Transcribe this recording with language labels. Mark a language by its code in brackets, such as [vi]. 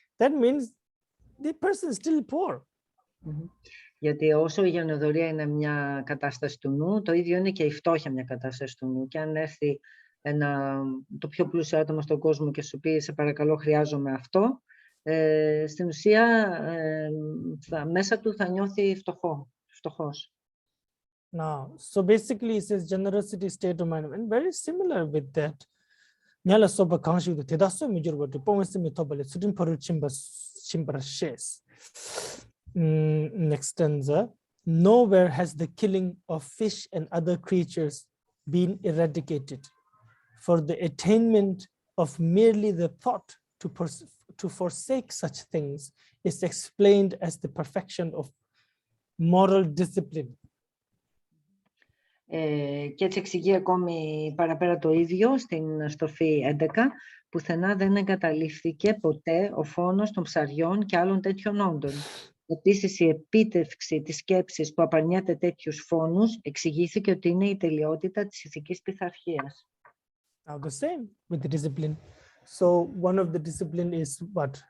[en] That means the person is still poor. [el] Γιατί όσο η γενοδορία είναι μια κατάσταση του νου, το ίδιο είναι και η φτώχεια μια κατάσταση του νου. Και αν έρθει το πιο πλούσιο άτομο στον κόσμο και σου πει, σε παρακαλώ, χρειάζομαι αυτό, στην ουσία μέσα του θα νιώθει φτωχός. [en] Now, so basically it says generosity state of mind, and very similar with that. Nyala soba kanshi do tedaso mijur bote pomese mi tobale sudin paru chimbara shes. Next stanza. Nowhere has the killing of fish and other creatures been eradicated. For the attainment of merely the thought to forsake such things is explained as the perfection of moral discipline. [el] Και έτσι εξηγεί ακόμη παραπέρα το ίδιο στην στροφή 11, πουθενά δεν εγκαταλείφθηκε ποτέ ο φόνος των ψαριών και άλλων τέτοιων όντων. Επίσης, η επίτευξη της σκέψης που απαρνιέται τέτοιους φόνους εξηγήθηκε ότι είναι η τελειότητα της ηθικής πειθαρχίας. [en] Now the same with the discipline. So one of the discipline is what?